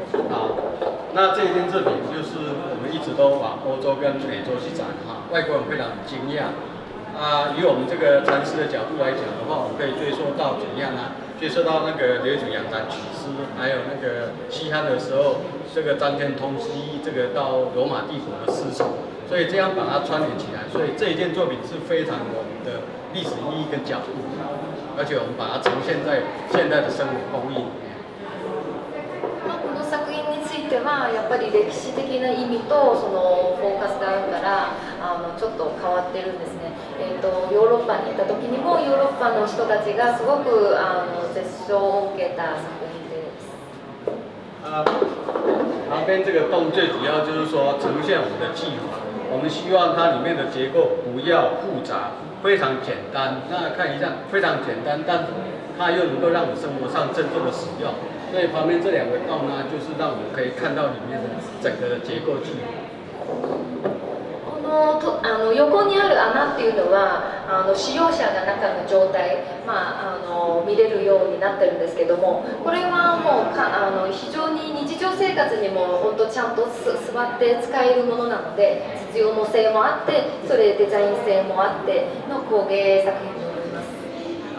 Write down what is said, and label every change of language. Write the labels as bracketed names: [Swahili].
[Chinese] 好，那这一件作品就是我们一直都往欧洲跟美洲去展外国人非常惊讶以我们这个禅师的角度来讲的话，我们可以追溯到怎样追溯到那个刘九阳禅曲师，还有那个西汉的时候，这个张天通西这个到罗马帝国的思想，所以这样把它串联起来，所以这一件作品是非常有我们的历史意义跟角度，而且我们把它呈现在现代的生活工艺。 [Japanese] この作品についてはやっぱり歴史的な意味とそのフォーカスがあるからちょっと変わってるんですね。ヨーロッパに行った時にもヨーロッパの人たちがすごく絶唱を受けた作品です。 [Chinese] 旁边这个洞最主要就是说呈现我们的技法，我们希望它里面的结构不要复杂，非常简单。那看一下，非常简单，但它又能够让你生活上真正的使用。所以旁边这2个洞呢，就是让我们可以看到里面的整个的结构技法。 [Japanese] 横にある穴っていうのは使用者が中の状態、見れるようになってるんですけども、これはもう非常に日常生活にも本当ちゃんと座って使えるものなので、実用性もあって、それデザイン性もあっての工芸作品になります。